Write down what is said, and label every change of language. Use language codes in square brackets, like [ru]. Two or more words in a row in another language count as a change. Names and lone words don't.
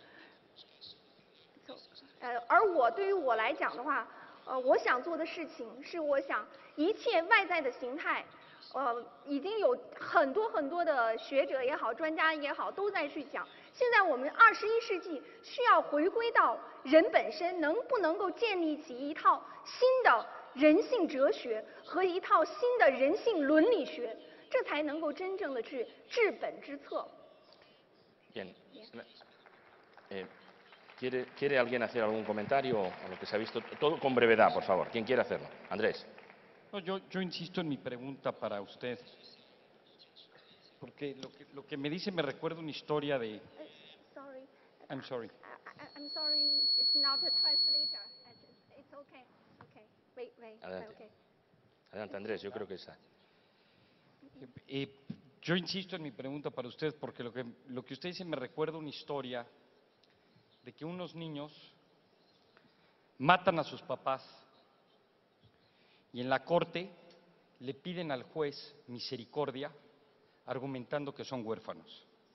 [zh] 而对于我来讲的话，我想做的事情是，我想一切外在的形态，已经有很多的学者也好、专家也好都在去讲。现在我们21世纪需要回归到人本身，能不能够建立起一套新的人性哲学和一套新的人性伦理学，这才能够真正的去治本之策。 [es] Bien. ¿Quiere alguien hacer algún comentario a lo que se ha visto? Todo con brevedad, por favor. ¿Quién quiere hacerlo? Andrés. No, yo insisto en mi pregunta para usted, porque lo que me dice me recuerda una historia de... [en] Sorry. I'm sorry. I'm sorry, it's not a translator. It's okay. Okay. Wait. [es] Adelante. Okay. Adelante, Andrés, yo creo que esa. Yo insisto en mi pregunta para usted, porque lo que usted dice me recuerda una historia de que unos niños matan a sus papás y en la corte le piden al juez misericordia argumentando que son huérfanos.